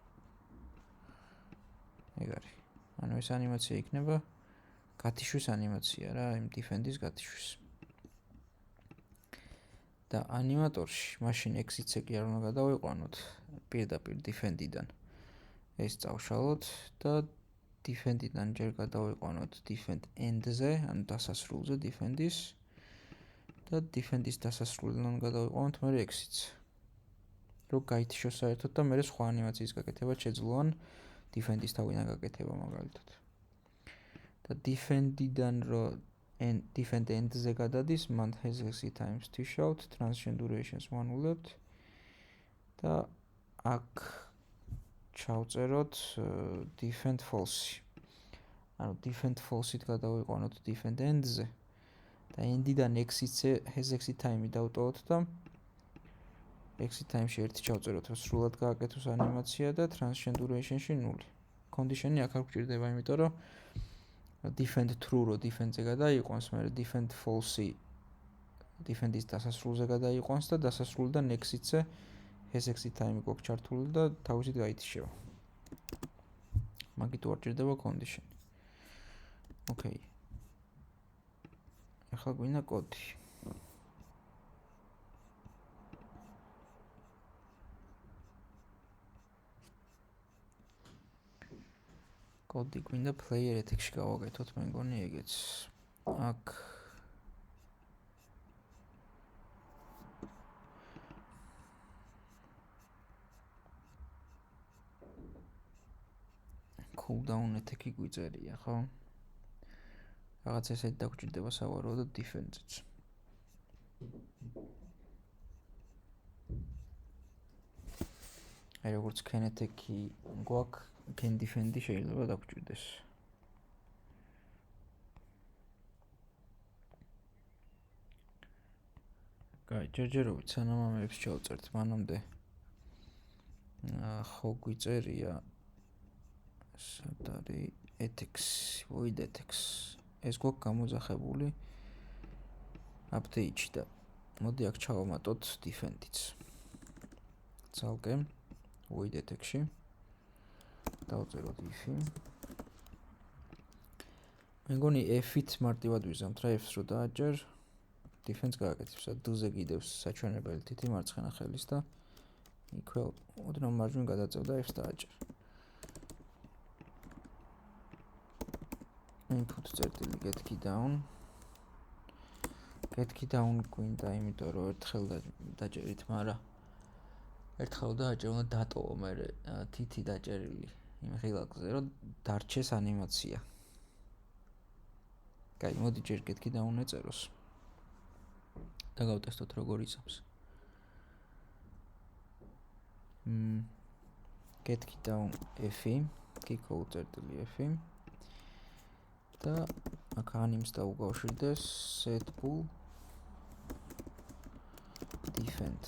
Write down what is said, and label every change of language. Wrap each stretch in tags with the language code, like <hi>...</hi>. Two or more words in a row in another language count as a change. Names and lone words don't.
<ka>ეგ არის. ანუ ეს ანიმაცია იქნება გათიშვის ანიმაცია რა, იმ defend-ის გათიშვის. და ანიმატორში მაშინ exit-ზე კი არ უნდა გადავიყვანოთ პირდაპირ defend-დან. ეს წავშალოთ და defend-დან ჯერ გადავიყვანოთ</ka> <en>defend end-</en> <ka>ზე, ანუ დასასრულზე defend-ის და defend-ის დასასრულიდან გადავიყვანოთ მე exit-ზე. რო გაითიშოს საერთოდ და მე სხვა ანიმაციის გაკეთება შეძლო ან defend-ის თავიდან გაკეთება მაგალითად. და defend-დან რო</ka> <en>defend end-</en> <ka>ზე გადადის, მან</ka> <en>hexi times t-shot, transition durations</en> <ka>1 ვულებთ და აქ ჩავწეროთ</ka> <en>defend false.</en> <ka>ანუ</ka> <en>defend false-</en> <ka>ით გადავიყვანოთ</ka> <en>defend end-</en> <ka>ზე და end-დან</ka> <en>hexi time-</en> <ka>ი დავტოვოთ და</ka> <en>exit time-</en> <ka>ში 1 ჩავწეროთ, რომ სრულად გააკეთოს ანიმაცია და</ka> <en>transition duration-</en> <ka>ში 0. Condition-ი აქ არ გვჭირდება, იმიტომ რომ</ka> <en>defend true</en> <ka>რო defend-ზე გადაიყვანს, მაგრამ</ka> <en>defend false-</en> <ka>ი defend-ის დასასრულზე გადაიყვანს და დასასრულიდან exit-ზე</ka> <en>hexi time-</en> <ka>ი გვაქვს ჩართული და თავისით გაითიშება. მაგით არ ჭირდება condition. Okay. ახლა გვინდა კოდი. კოდი გვინდა</ka> <en>player ethics-</en> <ka>ში გავაკეთოთ, მე მგონი ეგეც. აქ</ka> <en>cooldown ethic-</en> <ka>ი გვიწერია, ხო? რაღაც ესეთი დაგვჭირდება სავარაუდოდ defense-იც. აი როგორც kinetic-ი გვაქვს,</ka> <en>can defend-</en> <ka>ი შეიძლება დაგვჭირდეს. კაი, ჯერჯერობით სანამ ამებს ჩავწერთ, მანამდე ხო გვიწერია სად არის ethics,</ka> <en>void ethics.</en> <ka>ეს გვაქვს გამოძახებული update-ში და მოდი აქ ჩავამატოთ defend-იც. ცალკე</ka> <en>void ethics-</en> <ka>ში დავწეროთ if-ი. მე მგონი f-ით მარტივად ვიზამთ რა f-ს რო დააჭერ defense გააკეთებს და d-ზე კიდევ საჩვენებელი თითი მარცხენა ხელის და equal ოდნავ მარჯვნივ გადაწევ და f-ს დააჭერ. input წერტილი</ka> <en>get key down</en> <ka>გვინდა, იმიტომ რომ ერთხელ დაჭერით, მაგრამ ერთხელ დააჭერ უნდა დატოვო მე თითი დაჭერილი იმ ღილაკზე, რომ დარჩეს ანიმაცია. კაი, მოდი ჯერ</ka> <en>get key down</en> <ka>ეწეროს და გავტესტოთ როგორ იზამს.</ka> <en>get key down</en> <ka>f-ი,</ka> <en>key code</en> <ka>წერტილი f-ი და აქ anims დაუკავშირდეს</ka> <en>set bool defend.</en>